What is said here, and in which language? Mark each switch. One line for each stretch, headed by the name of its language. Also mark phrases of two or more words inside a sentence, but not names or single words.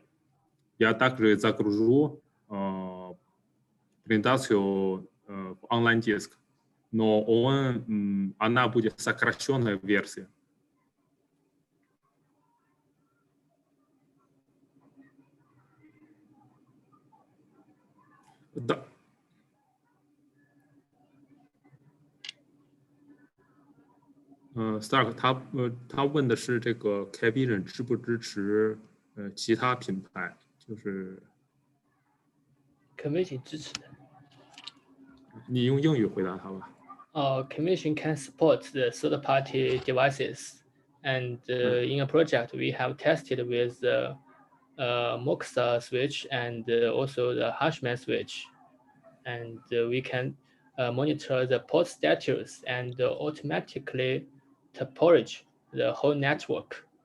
Russian: Я также загружу презентацию в онлайн-диск, но она будет сокращенная версия. Да.
Chinese: Stark 他问的是这个 KYLAND 支不支持其他品牌，就是 Commission 支持的。你用英语回答他吧。
English: Commission can support the third-party devices, and in a project we have tested with the Moxa switch and also the Hashman switch, and we can monitor the port status and automatically topology the whole network.